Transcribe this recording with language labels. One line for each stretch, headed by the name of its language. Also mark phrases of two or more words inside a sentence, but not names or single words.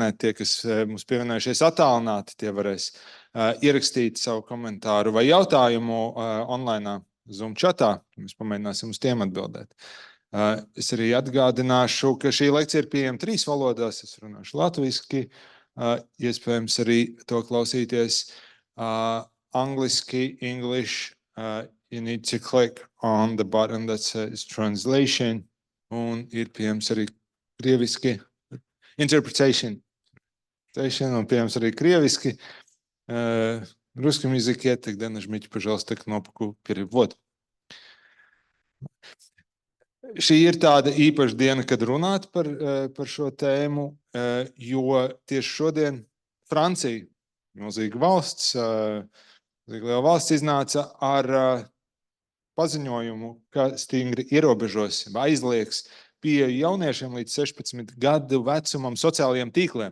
Latvian: Tie, kas mums pievienojušies attālināti, tie varēs ierakstīt savu komentāru vai jautājumu online Zoom chatā. Mēs pamēģināsim uz tiem atbildēt. Es arī atgādināšu, ka šī lekcija ir pieejama 3 valodās. Es runāšu latviski, iespējams arī to klausīties angliski,
English: English. You need to click on the button that says translation.
Latvian: Un ir pieejams arī krieviski, interpretation, un pieejams arī krieviски.
Russian: Русском языке, тогда нажмите, пожалуйста, кнопку «Перевод».
Latvian: Šī ir tāda īpaša diena, kad runāt par šo tēmu, jo tieši šodien Francija, milzīga valsts, liela valsts iznāca ar paziņojumu, ka stingri ierobežos, aizliegs pieeju jauniešiem līdz 16 gadu vecumam sociālajiem tīkliem.